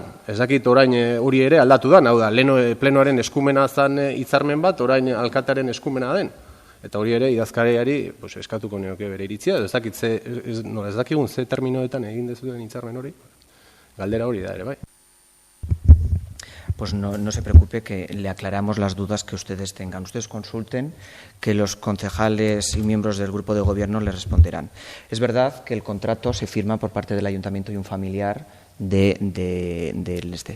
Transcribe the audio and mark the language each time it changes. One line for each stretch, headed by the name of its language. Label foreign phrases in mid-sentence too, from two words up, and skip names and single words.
Basque: Ez dakit orain hori ere aldatu da, hau da, plenoaren eskumena zan hitzarmen bat, orain alkatearen eskumena den. Eta hori ere idazkariari eskatuko nioke bere iritzia, ez dakigun ze terminoetan egin dezuten hitzarmen hori. Galdera hori da ere, bai.
Spanish: Pues no se preocupe, que le aclaramos las dudas que ustedes tengan. Ustedes consulten, que los concejales y miembros del grupo de gobierno les responderán. Es verdad que el contrato se firma por parte del ayuntamiento y un familiar del este.